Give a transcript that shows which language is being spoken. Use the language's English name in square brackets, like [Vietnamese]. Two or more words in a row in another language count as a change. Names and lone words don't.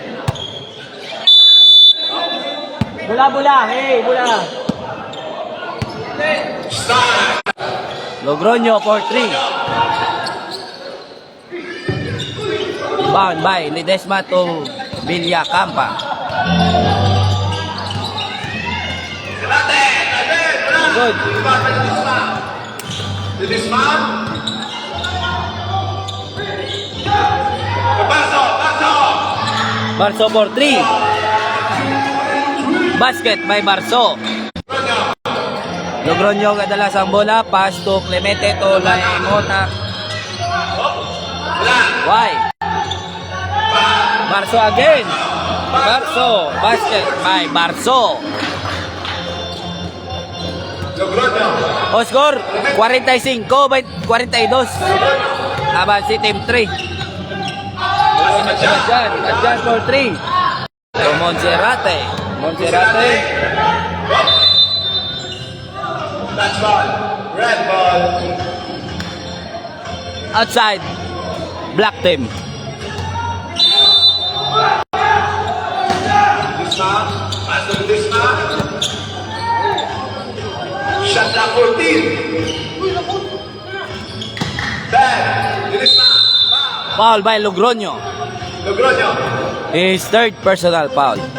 [English] Bula. Hey, bula. Start. Logroño for 3. Bound by Ledesma to Villacampa. Good. Ledesma. Paso. Barso for 3. Basket by Barso. [Filipino] Logroño kadalas ang bola. [English] Pass to Clemente to Laimota. Why? Barso again. Barso. Basket by Barso. Logroño. O score, 45 by 42. Aban si Team 3. Adjan for 3. So Monserrate. Touch ball. Red ball. Outside. Black team. Ledesma. Pass to Ledesma. Shot clock 14. 10. Ledesma. Foul by Logroño. Logroño. His third personal foul.